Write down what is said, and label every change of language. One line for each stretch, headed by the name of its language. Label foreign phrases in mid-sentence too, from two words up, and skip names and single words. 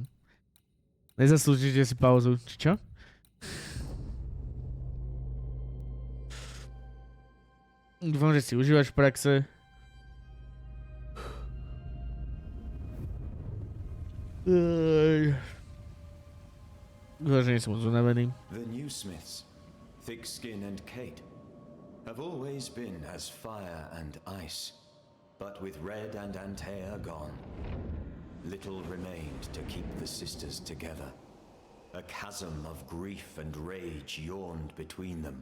Slovak: Nezaslúžite si pauzu, či čo? Dúfam, že si užívaš praxe. Dúfam, že nie som moc unavený.
English: The new Smiths, Thick-Skin and Kate, have always been as fire and ice. But with Red and Antea gone, little remained to keep the sisters together. A chasm of grief and rage yawned between them.